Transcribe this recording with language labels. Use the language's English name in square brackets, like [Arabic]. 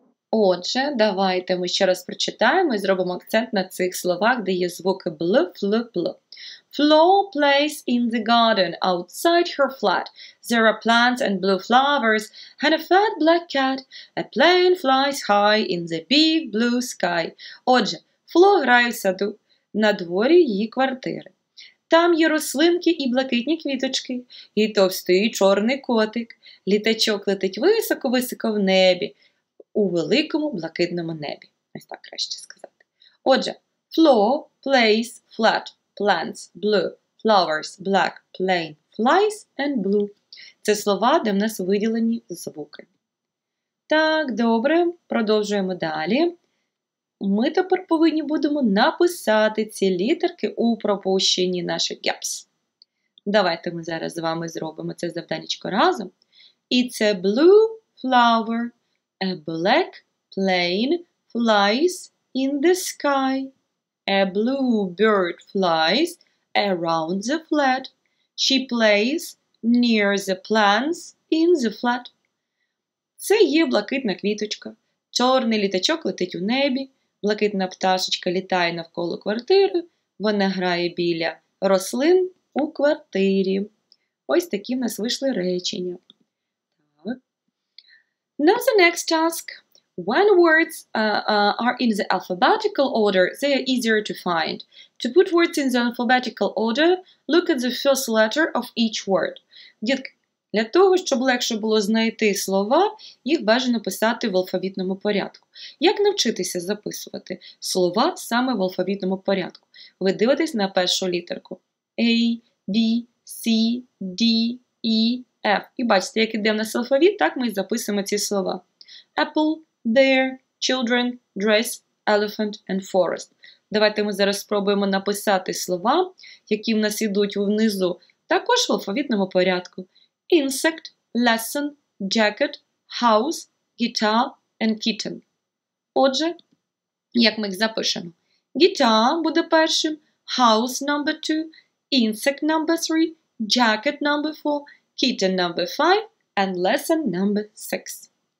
[Ukrainian] Отже, давайте ми ще раз прочитаємо і зробимо акцент на цих словах, де є звуки бл, фл, пл. [English] Flo plays in the garden outside her flat. There are plants and blue flowers and a fat black cat. A plane flies high in the big blue sky. [Ukrainian] Отже, Фло грає в саду на дворі її квартири. Там є рослинки і блакитні квіточки, і товстий чорний котик. Літачок летить високо-високо в небі, у великому блакитному небі. Ось так краще сказати. Отже, [English] Flo plays flat, plants, blue, flowers, black, plane, flies and blue. [Ukrainian] Це слова, де в нас виділені звуки. Так, добре, продовжуємо далі. Ми тепер повинні будемо написати ці літерки у пропущенні наших gaps. Давайте ми зараз з вами зробимо це завданнячко разом. [English] It's a blue flower. A black plane flies in the sky. A blue bird flies around the flat. She plays near the plants in the flat. [Ukrainian] Це є блакитна квіточка. Чорний літачок летить у небі. Блакитна пташечка літає навколо квартири. Вона грає біля рослин у квартирі. Ось такі в нас вийшли речення. [English] Now the next task. When words are in the alphabetical order, they are easier to find. To put words in the alphabetical order, look at the first letter of each word. [Ukrainian] Дітки, для того, щоб легше було знайти слова, їх бажано писати в алфавітному порядку. Як навчитися записувати слова саме в алфавітному порядку? Ви дивитесь на першу літерку. [English] A, B, C, D, E, F. [Ukrainian] І бачите, як іде в нас алфавіт, так ми і записуємо ці слова. [English] Apple, bear, children, dress, elephant and forest. [Ukrainian] Давайте ми зараз спробуємо написати слова, які в нас ідуть внизу, також в алфавітному порядку. [English] Insect, lesson, jacket, house, guitar and kitten. [Ukrainian] Отже, як ми їх запишемо? [English] Guitar [Ukrainian] буде першим, [English] house number 2, insect number 3, jacket number 4, kitten number 5 and lesson number 6.